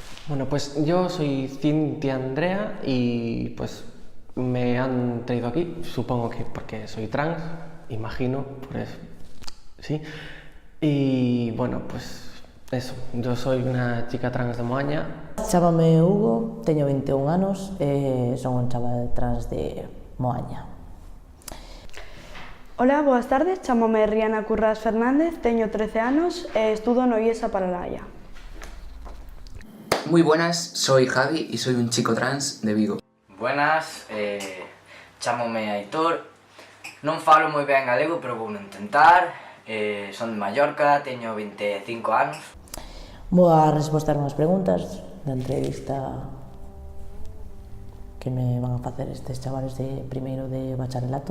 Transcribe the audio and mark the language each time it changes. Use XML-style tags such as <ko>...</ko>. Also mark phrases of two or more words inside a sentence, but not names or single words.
<es>Bueno, pues yo soy Cintia Andrea y pues me han traído aquí, supongo que porque soy trans, imagino, por eso, sí. Y bueno, pues eso, yo soy una chica trans de Moaña.</es> <gl>Chámame Hugo, teño 21 anos e son un chaval trans de Moaña. Hola, boas tardes, chámome Riana Currás Fernández, teño 13 anos e estudo no IES A Paralaia.</gl> <es>Muy buenas, soy Javi y soy un chico trans de Vigo.</es> <gl>Buenas, chámome Aitor. Non falo moi ben galego, pero vou intentar. Son de Mallorca, teño 25 anos. Vou a responder unhas preguntas da entrevista que me van a facer estes chavales de primeiro de bacharelato.</gl>